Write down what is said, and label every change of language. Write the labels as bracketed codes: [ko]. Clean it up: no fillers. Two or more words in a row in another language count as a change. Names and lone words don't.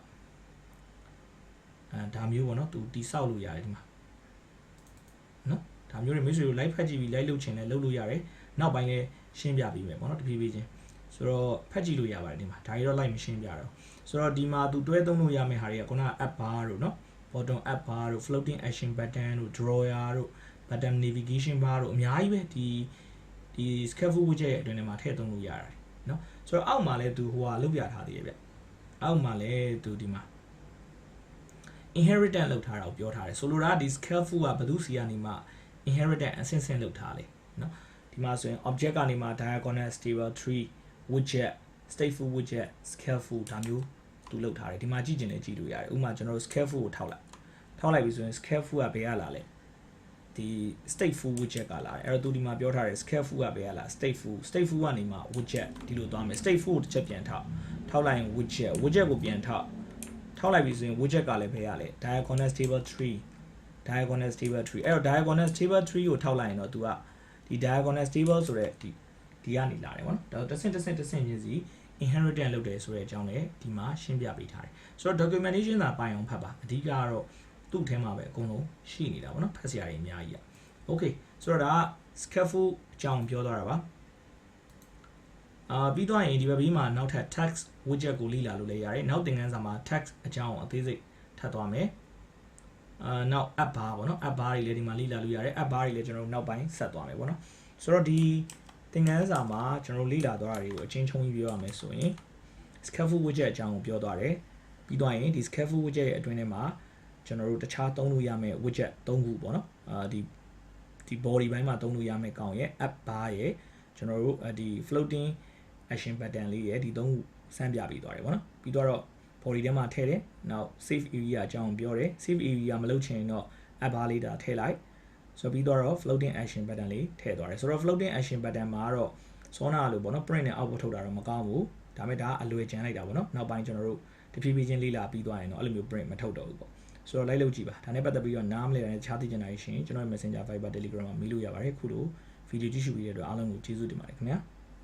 [my] ဒါမျိုးပေါ့နော်သူတိဆောက်လို့ရတယ်ဒီမှာနော်ဒါမျိုးတွေမိတ်ဆွေတို့ live ဖတ်ကြည့်ပြီး live လုပ်ချင်လဲလုပ်လို့ရတယ်နောက်ပိုင်းလည်းရှင်းပြပေးမယ်ပေါ့နော်တဖြည်းဖြည်းချင်းဆို တော့ဖတ်ကြည့်လို့ရပါတယ်ဒီမှာဒါကြီးတော့ live မရှင်းပြတော့ဆိုတော့ဒီမှာသူတွဲသုံးလို့ရမယ့်ဟာတွေကခုနက [en] app bar [my] တို့နော် [en] bottom app bar [my] တို့ [en] floating action button [my] တို့ drawer တို့ [en] button navigation bar [my] တို့အများကြီးပဲဒီ [en] scaffold widget [my] ရဲ့အတွင်းထဲမှာထည့်သုံးလို့ရတယ်နော်ဆိုတော့အောက်မှာလည်းသူဟိုဟာလုပ်ပြထားသေးတယ်ဗျအောက်မှာလည်းသူဒီမှာ inheritance လုပ်ထားတာကိုပြောထားတယ်ဆိုလိုတာဒီ scaffold ကဘယ်သူစီကနေမှ inheritance အဆင့်ဆင့်လုပ်ထားလေနော်ဒီမှာဆိုရင် object ကနေမှ [en] diagonal stable tree widget stateful widget scaffold [my] ဒါမျိုးသူလုပ်ထားတယ်ဒီမှာကြည့်ကျင်လည်းကြည့်လို့ရတယ်ဥပမာကျွန်တော်တို့ scaffold ကိုထောက်လိုက် ထောက်လိုက်ပြီဆိုရင် scaffold ကဘယ်ရလာလဲဒီ [en] stateful widget [my] ကလာတယ်အဲ့တော့သူဒီမှာပြောထားတယ် scaffold ကဘယ်ရလာ stateful ကနေမှ widget ဒီလိုသွားမယ် stateful တစ်ချက်ပြန်ထောက်လိုက်ရင် widget ကိုပြန်ထောက်လိုက်ပြီဆိုရင် widget ကလည်းဘယ်ရလဲ [en] diagonal table tree [my] အဲ့တော့ [en] diagonal table tree [my] ကိုထောက်လိုက်ရင်တော့သူကဒီ [en] diagonal table [my] ဆိုတဲ့ဒီကနေလာတယ်ဗောနော်ဒါတဆင့်ချင်းစီ inheritance လုပ်တယ်ဆိုတဲ့အကြောင်းလည်းဒီမှာရှင်းပြပေးထားတယ်ဆိုတော့ documentation သာပိုင်အောင်ဖတ်ပါအဓိကကတော့သူ့ထဲမှာပဲအကုန်လုံးရှိနေတာဗောနော်ဖတ်စရာတွေအများကြီးอ่ะ okay ဆိုတော့ဒါက scaffold အကြောင်းပြောသွားတာပါ ပြီးတော့ရင်ဒီဘက်ဘေးမှာနောက်ထပ် [en] text widget [my] ကိုလေ့လာလို့လည်းရတယ်နောက်သင်ခန်းစာမှာ text အကြောင်းအသေးစိတ်ထပ်သွားမယ်နောက် [en] app bar [my] ပေါ့နော် [en] app bar [my] တွေလည်းဒီမှာလေ့လာလို့ရတယ် [en] app bar [my] တွေလည်းကျွန်တော်တို့နောက်ပိုင်းဆက်သွားမယ်ပေါ့နော်ဆိုတော့ဒီသ င်ခန်းစာမှာကျွန်တော်တို့လေ့လာသွားတာတွေကိုအချင်းချင်းကြီးပြောရမယ်ဆိုရင် [en] scaffold widget [my] အကြောင်းကိုပြောသွားတယ်ပြီးတော့ရင်ဒီ [en] scaffold widget [my] ရဲ့အတွင်းထဲမှာကျွန်တော်တို့တခြားသုံးလို့ရမယ့် widget 3ခုပေါ့နော် ဒီ body ဘိုင်းမှာသုံးလို့ရမယ့်ကောင်ရဲ့ [en] app bar [my] ရဲ့ကျွန်တော်တို့ဒီ [en] floating action button [my] လေးရဲ့ဒီ3ခုစမ်းပြပေးသွားတယ်ပေါ့နော်ပြီးတော့ body ထဲ မှာထည့်တယ်နောက် [en] save area [my] အကြောင်းပြောတယ် [en] save area [my] မလုပ်ချင်ရင်တော့ [en] app bar [my] လေးဒါထည့်လိုက်ဆိုပြီးတော့ [en] floating action button [my] လေးထည့်သွားတယ်ဆိုတော့ [en] floating action button [my] မှာတော့စောနာလို့ပေါ့နော် print နဲ့ output ထုတ်တာတော့မကောင်းဘူးဒါပေမဲ့ဒါကအလွယ်ကျန်လိုက်တာပေါ့နော်နောက်ပိုင်းကျွန်တော်တို့တဖြည်းဖြည်းချင်းလေ့လာပြီးသွားရင်တော့အဲ့လိုမျိုး print မထုတ်တော့ဘူးပေါ့ဆိုတော့လိုက်လုပ်ကြည့်ပါဒါနဲ့ပတ်သက်ပြီးတော့နားမလည်တဲ့ခြားသိချင်တာရှင်ကျွန်တော် Messenger Viber Telegram မှာမေးလို့ရပါတယ်ခုလိုဗီဒီယိုကြည့်ရှုပေးတဲ့အတွက်အားလုံးကိုကျေးဇူးတင်ပါတယ်ခင်ဗျာ